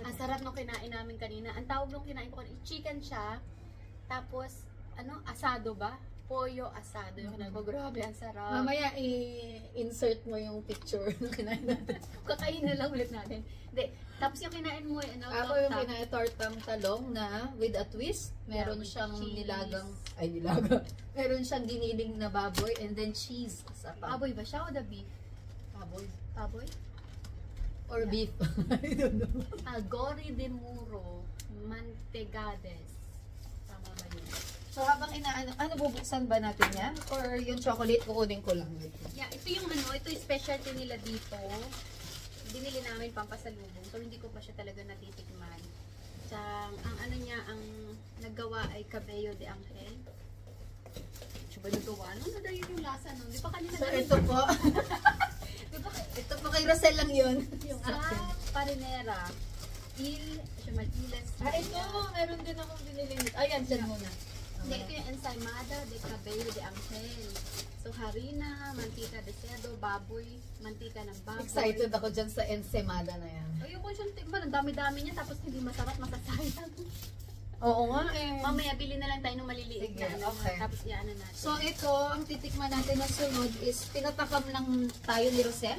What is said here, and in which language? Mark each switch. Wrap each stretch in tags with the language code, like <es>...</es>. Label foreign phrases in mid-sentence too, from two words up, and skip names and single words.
<tl>Ang sarap nung kinain namin kanina. Ang tawag nung kinain ko kanina, chicken siya. Tapos, ano, asado ba?</tl> <es>Pollo asado</es> <tl>yung kinain ko. Grabe, ang sarap. Mamaya i-insert mo yung picture ng kinain natin. Kakain na lang ulit natin. Hindi. Tapos yung kinain mo, ano, Ako yung kinain tortang talong na</tl> <en>with a twist.</en> <tl>Meron</tl> <en>Yeah, with</en> <tl>siyang cheese. nilagang. Meron siyang giniling na baboy</tl> <en>and then cheese</en> <tl>sa pa. Baboy ba siya o</tl> <en>the beef?</en> <tl>baboy. Baboy?</tl> <en>Or beef. I don't know.</en> <tl>Agori de Muro Mantegades. Tama ba yun? So habang ano bubuksan ba natin yan? Or yung chocolate, kukunin ko lang. Yeah, ito yung ito yung specialty nila dito. Binili namin pampasalubong. So hindi ko pa siya talaga natitikman. Ang ano niya, ang naggawa ay Cabello de Angel. Siya ba nagawa? Ano na yun yung lasa nun? Di ba kanina So ito po. Ito po kay Rosel lang yun. Yung sa akin. Parinera. Siya Malilas. Ito. Meron din akong binili. Ayan, dyan muna. Hindi, ito yung ensaymada de Cabello de Angel. So, harina,</tl> <es>mantika de cerdo,</es> <tl>baboy, mantika ng baboy. Excited ako dyan sa ensaymada na yan. Ayoko siyang tikman. Ang dami-dami niya. Tapos hindi masarap, masasayang. Oo nga eh. Mamaya, bili na lang tayo ng maliliit Sige, na. okay. Tapos iano natin. So ito, ang titikman natin na sunod is pinatakam lang tayo ni Rosel.</tl>